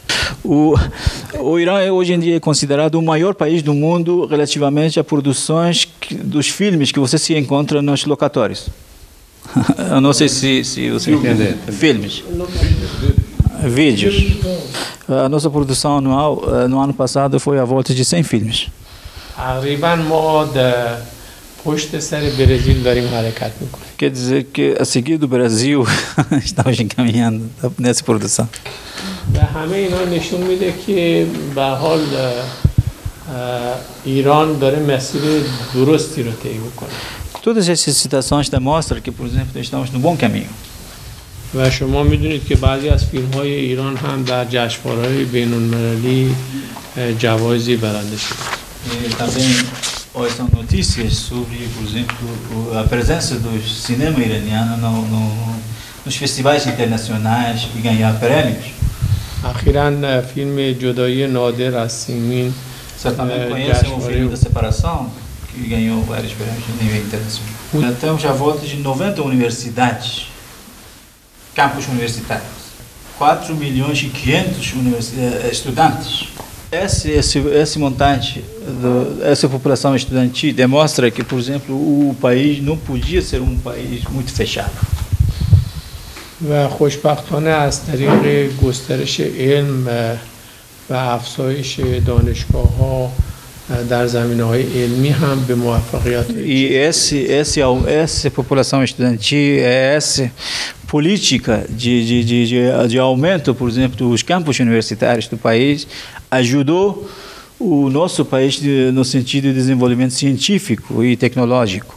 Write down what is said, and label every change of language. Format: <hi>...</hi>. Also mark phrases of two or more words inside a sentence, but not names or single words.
<pt>O Irã hoje em dia é considerado o maior país do mundo relativamente a produções dos filmes que você se encontra nos locatórios. Eu não sei se você entende. Filmes. Vídeos. A nossa produção anual no ano passado foi a volta de 100 filmes.</pt> <fa>تقریبا ما در پشت سر برزیل داریم حرکت میکنیم.</fa> <pt>Quer dizer que a seguir do Brasil estamos encaminhando nessa produção.</pt> <fa>و همه اینا نشون میده که به حال ایران داره مسیر درستی رو طی میکنه.</fa> <pt>Todas essas citações demonstram que, por exemplo, estamos no bom caminho.</pt> <fa>و شما میدونید که بعضی از فیلم های ایران هم در جشنواره‌های بین‌المللی جوایزی برنده شده.</fa> <pt>Também hoje são notícias sobre, por exemplo, a presença do cinema iraniano nos festivais internacionais e ganhar prêmios.</pt> <fa>اخیراً فیلم جدایی نادر از سیمین</fa> <pt>Certamente conhecem o filme da separação, que ganhou vários prêmios no nível internacional. Temos a volta de 90 universidades, campos universitários, 4 milhões e 500 estudantes. Esse montante, essa população estudantil demonstra que, por exemplo, o país não podia ser um país muito fechado.</pt> <fa>و خوشبختانه از طریق گسترش علم و افزایش دانشگاه‌ها در زمینه‌های علمی هم به موفقیت.</fa> <pt>E essa população estudantil, essa política de aumento, por exemplo, dos campos universitários do país, ajudou o nosso país no sentido de desenvolvimento científico e tecnológico.</pt>